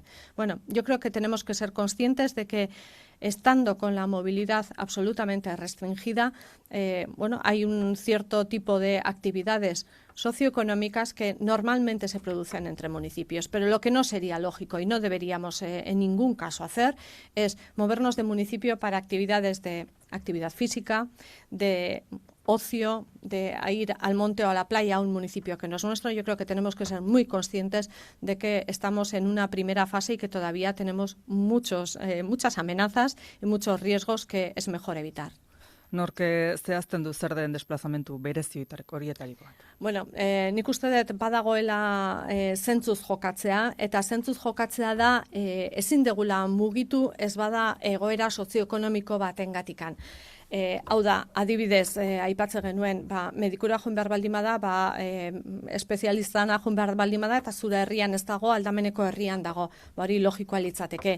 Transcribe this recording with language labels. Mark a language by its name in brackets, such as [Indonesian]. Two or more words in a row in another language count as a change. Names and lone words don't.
[Spanish] Bueno, yo creo que tenemos que ser conscientes de que estando con la movilidad absolutamente restringida, hay un cierto tipo de actividades socioeconómicas que normalmente se producen entre municipios, pero lo que no sería lógico y no deberíamos en ningún caso hacer es movernos de municipio para actividades de actividad física, de ocio, de ir al monte o a la playa a un municipio que no es nuestro. Yo creo que tenemos que ser muy conscientes de que estamos en una primera fase y que todavía tenemos muchas amenazas y muchos riesgos que es mejor evitar. [Basque] Norke zehazten du zer den desplazamentu horietariko bat? Bueno, nik uste dut badagoela zentzuz jokatzea, eta zentzuz jokatzea da ezin degula mugitu ez bada egoera sozioekonomiko batengatikan. Hau da, adibidez, aipatze genuen, medikura joan behar baldin bada, espezialistana joan behar baldin bada, eta zure herrian ez dago, aldameneko herrian dago, hori logikoa litzateke.